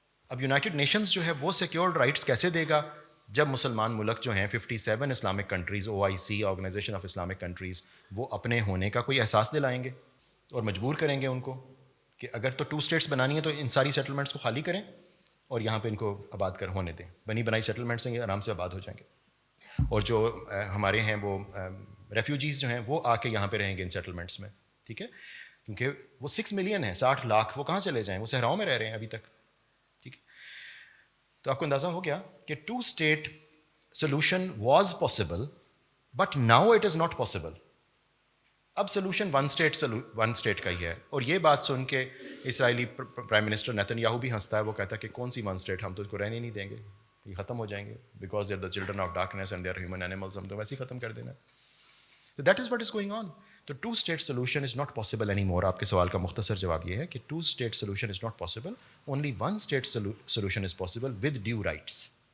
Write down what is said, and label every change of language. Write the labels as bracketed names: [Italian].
[Urdu] اب United nations جو ہے وہ سیکیورڈ رائٹس کیسے دے گا جب مسلمان ملک جو ہیں 57 Islamic countries, OIC organization of Islamic countries, وہ اپنے ہونے کا کوئی احساس دلائیں گے اور مجبور کریں گے ان کو کہ اگر تو 2 اسٹیٹس بنانی ہے تو ان ساری سیٹلمنٹس کو خالی کریں اور یہاں پہ ان کو آباد کر ہونے دیں. بنی بنائی سیٹلمنٹس ہیں, یہ آرام سے آباد ہو جائیں گے. اور جو ہمارے ہیں وہ ریفیوجیز جو ہیں وہ آ کے یہاں پہ رہیں گے ان سیٹلمنٹس میں, ٹھیک ہے, کیونکہ وہ 6 ملین ہیں, 60 لاکھ, وہ کہاں چلے جائیں؟ وہ صحراؤں میں رہ رہے ہیں ابھی تک, ٹھیک ہے. تو آپ کو اندازہ ہو گیا کہ 2 state [English] solution was possible but now it is not possible. [Urdu] اب سلوشن 1 اسٹیٹ کا ہی ہے. اور یہ بات سن کے اسرائیلی پرائم منسٹر نیتن یاہو بھی ہنستا ہے, وہ کہتا ہے کہ کون سی 1 اسٹیٹ, ہم تو اس کو رہنے نہیں دیں گے, یہ ختم ہو جائیں گے, [English] because they are the children of darkness and they are human animals, [Urdu] ہم تو ویسے ہی ختم کر دینا. تو [English] That is what is going on. تو 2 state solution is not possible any more. [Urdu] آپ کے سوال کا مختصر جواب یہ ہے کہ [English] 2 state solution is not possible, only 1 state solution is possible with due rights.